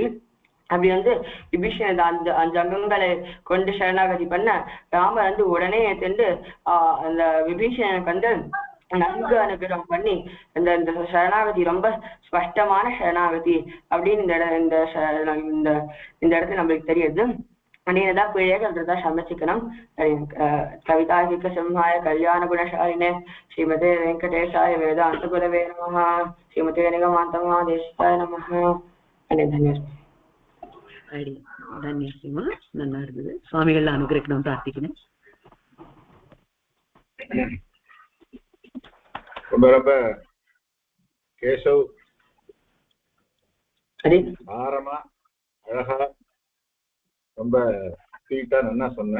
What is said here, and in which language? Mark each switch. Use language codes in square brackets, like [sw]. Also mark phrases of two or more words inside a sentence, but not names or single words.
[ta] அப்படி வந்து விபீஷணன் அந்த 5 அங்கங்களை கொண்டு சரணாகதி பண்ண ராமர் வந்து உடனே ஏற்று அந்த விபீஷணனுக்கு வந்து நன்கு அனுகிரகம் பண்ணி இந்த சரணாகதி ரொம்ப ஸ்பஷ்டமான சரணாகதி அப்படின்னு இந்த இடத்துல நம்மளுக்கு தெரியுது. அதான் பிழைகள்ன்றதா சமைச்சிக்கணும். [sa] कवितार्किक सिंहाय कल्याण गुणशालिने श्रीमते वेङ्कटेशाय वेदान्त गुरवे नमः. श्रीमते निगमान्त महादेशिकाय नमः. [kn] ಧನ್ಯವಾದಮ್ಮ. [ta] நல்லா இருந்தது. சுவாமிகள் அனுகிரகிக்கணும் பிரார்த்திக்கிறேன். ரொம்ப கேசவ் ஆரமா அழகா ரொம்ப ஸ்வீட்டா நல்லா சொன்னேன்.